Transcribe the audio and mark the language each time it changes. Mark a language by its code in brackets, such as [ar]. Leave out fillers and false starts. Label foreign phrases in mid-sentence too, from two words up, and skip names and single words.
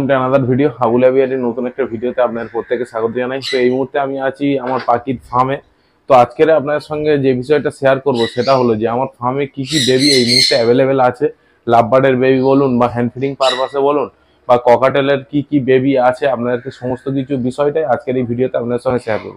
[en] to another video [bn] হাবুল এভিয়ারির নতুন এক ভিডিওতে আপনাদের প্রত্যেকে স্বাগত জানাই। तो এই মুহূর্তে আমি আছি আমার পাখির ফার্মে। তো আজকের আপনাদের সঙ্গে যে বিষয়টা শেয়ার করব সেটা হলো যে আমার ফার্মে কি কি বেবি এই মুহূর্তে অ্যাভেলেবেল আছে, লাভবার্ডের বেবি বলুন বা [en] hand feeding [bn] পারপাসে বলুন বা ককাটেলের কি কি বেবি আছে, আপনাদেরকে সমস্ত কিছু বিষয়টাই আজকের এই ভিডিওতে আপনাদের সঙ্গে শেয়ার করব।